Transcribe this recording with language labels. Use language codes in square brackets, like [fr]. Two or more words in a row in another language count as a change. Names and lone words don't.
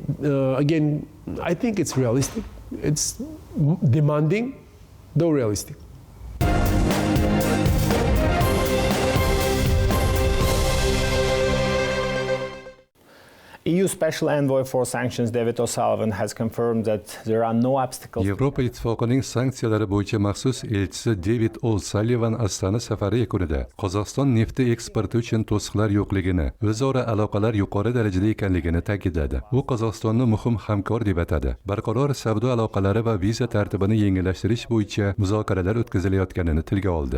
[en] Again, I think it's realistic. It's demanding, though realistic. EU Special Envoy for Sanctions David O'Sullivan has confirmed that there are no obstacles. [uz] Yevropa Ittifoqining sanksiyalari bo'yicha maxsus elchisi David O'Sullivan Astana safari yakunida Qozog'iston nefti eksporti uchun to'siqlar yo'qligini, o'zaro aloqalar yuqori darajada ekanligini ta'kidladi. U Qozog'istonni muhim hamkor deb atadi. Barqaror savdo aloqalari va viza tartibini yengillashtirish bo'yicha muzokaralar o'tkazilayotganini tilga oldi.